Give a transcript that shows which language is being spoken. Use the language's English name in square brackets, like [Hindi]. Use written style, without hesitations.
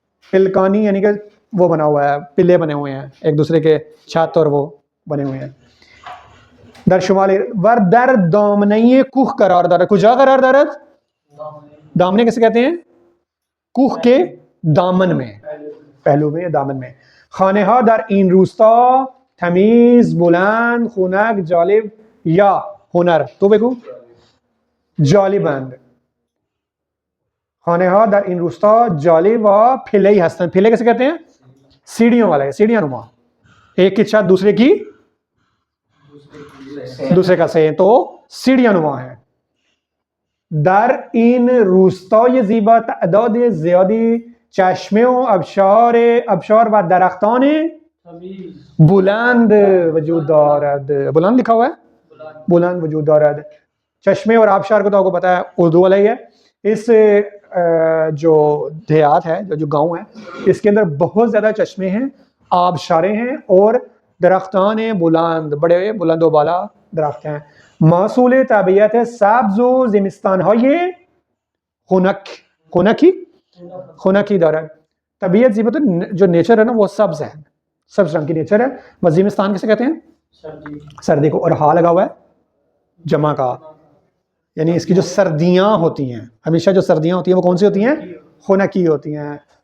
[Urdu] پلکانی یعنی کہ وہ بنا ہوا ہے، پلے بنے ہوئے ہیں ایک دوسرے کے چھت اور وہ بنے ہوئے ہیں. [Persian] در شمال ور در دامنه کوه قرار دارد. کجا قرار دارد؟ [Urdu] دامنے کیسے کہتے ہیں؟ کوه کے دامن میں، پہلو میں یا دامن میں. [Persian] خانه ها در این روستا تمیز، بلند، خنک، جالب یا هنر. تو بگو. جالبند. خانه ها در این روستا جالب و پله‌ای هستند. [Urdu] پلے کیسے کہتے ہیں؟ سیڑھیوں والا ہے، سیڑھیاں نما. ایک کی چھت دوسرے کی دوسرے کا صحن، تو سیڑھیاں نما ہے. [Persian] در این روستای زیبا تعداد زیادی چشمه و ابشار و درختان بلند وجود دارد. [Urdu] بلند لکھا ہوا ہے؟ [Persian] بلند وجود دارد. [Urdu] چشمے اور آبشار کو تو آپ کو پتا ہے اردو والا ہی ہے. اس جو دیہات ہے جو گاؤں ہے اس کے اندر بہت زیادہ چشمے ہیں, آبشاریں ہیں اور درختان بلند, بڑے بلند و بالا درخت ہیں. [Persian] محصول طبیعت سبز و زمستان های خنکی دارد. [Urdu] طبیعت زیبت جو نیچر ہے نا وہ سبز ہے, سبز رنگ کی نیچر ہے. بس زمستان کسے کہتے ہیں؟ سردی کو. اور ہا لگا ہوا ہے جمع کا, یعنی اس کی جو سردیاں ہوتی ہیں, ہمیشہ جو سردیاں ہوتی ہیں وہ کون سی ہوتی ہیں؟ خنکی ہوتی ہیں.